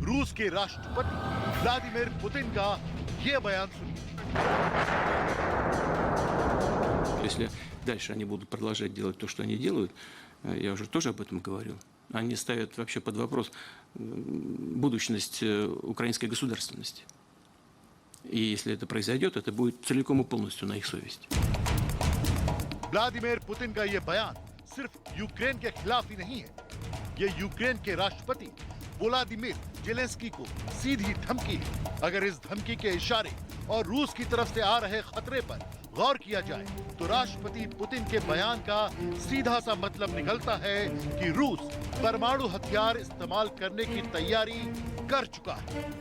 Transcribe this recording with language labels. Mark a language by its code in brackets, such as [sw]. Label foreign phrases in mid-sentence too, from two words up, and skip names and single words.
[hi] रूस के राष्ट्रपति व्लादिमीर पुतिन का ये बयान सुनिए। [ru] Если дальше они будут продолжать делать то, что они делают, я уже тоже об этом говорил, они ставят вообще под вопрос будущность украинской государственности. И если это произойдет, это будет целиком и полностью на их совести. [hi] व्लादिमीर पुतिन का यह बयान सिर्फ यूक्रेन के खिलाफ ही नहीं है, ये यूक्रेन के राष्ट्रपति वोलोदिमीर जेलेंस्की को सीधी धमकी है। अगर इस धमकी के इशारे और रूस की तरफ से आ रहे खतरे पर गौर किया जाए तो राष्ट्रपति पुतिन के बयान का सीधा सा मतलब निकलता है कि रूस परमाणु हथियार इस्तेमाल करने की तैयारी कर चुका है।